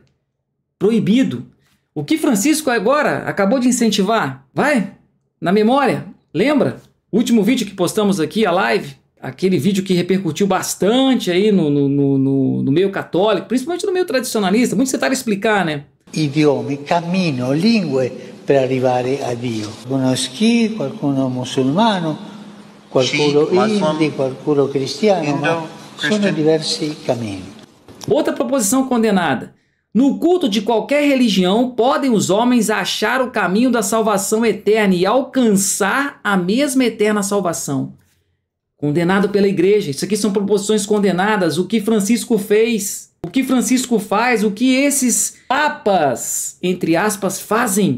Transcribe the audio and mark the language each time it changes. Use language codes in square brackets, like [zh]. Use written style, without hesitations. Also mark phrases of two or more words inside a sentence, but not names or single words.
[pt] Proibido. O que Francisco agora acabou de incentivar? Vai, na memória, lembra? O último vídeo que postamos aqui, a live, aquele vídeo que repercutiu bastante aí no meio católico, principalmente no meio tradicionalista, muito você tá a explicar, né? [it] Idiomi, cammino, lingue per arrivare a Dio. Qualcuno schi, qualcuno musulmano, qualcuno hindi, qualcuno cristiano, ma sono diversi cammini. [pt] Outra proposição condenada. No culto de qualquer religião, podem os homens achar o caminho da salvação eterna e alcançar a mesma eterna salvação. Condenado pela igreja. Isso aqui são proposições condenadas. O que Francisco fez, o que Francisco faz, o que esses papas, entre aspas, fazem.